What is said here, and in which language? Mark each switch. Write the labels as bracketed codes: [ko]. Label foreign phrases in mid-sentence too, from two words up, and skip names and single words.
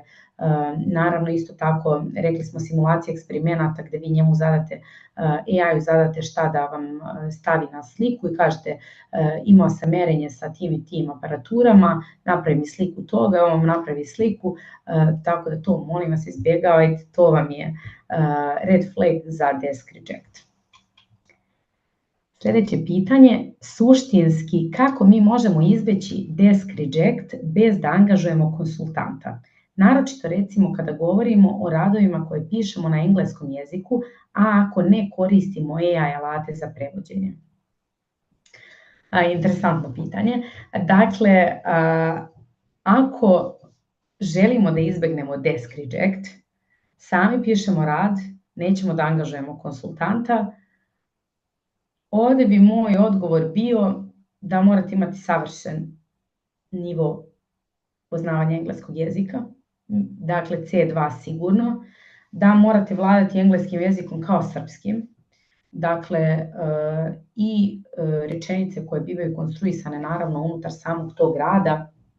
[sr] Naravno, isto tako, rekli smo simulacije eksperimenata gde vi njemu zadate, AI-u zadate šta da vam stavi na sliku i kažete imao sam merenje sa tim i tim aparaturama, napravi mi sliku toga, on vam napravi sliku, tako da to molim vas izbjegavajte, to vam je [en] red flag [sr] za [en] desk reject. [sr] Sljedeće pitanje, suštinski kako mi možemo izbeći [en] desk reject [sr] bez da angažujemo konsultanta? Naročito recimo kada govorimo o radovima koje pišemo na engleskom jeziku, a ako ne koristimo AI alate za prevođenje. Interesantno pitanje. Dakle, ako želimo da izbegnemo [en] desk reject, [sr] sami pišemo rad, nećemo da angažujemo konsultanta, ovdje bi moj odgovor bio da morate imati savršen nivo poznavanja engleskog jezika, dakle C2 sigurno, da morate vladati engleskim jezikom kao srpskim, dakle i rečenice koje bivaju konstruisane naravno unutar samog tog rada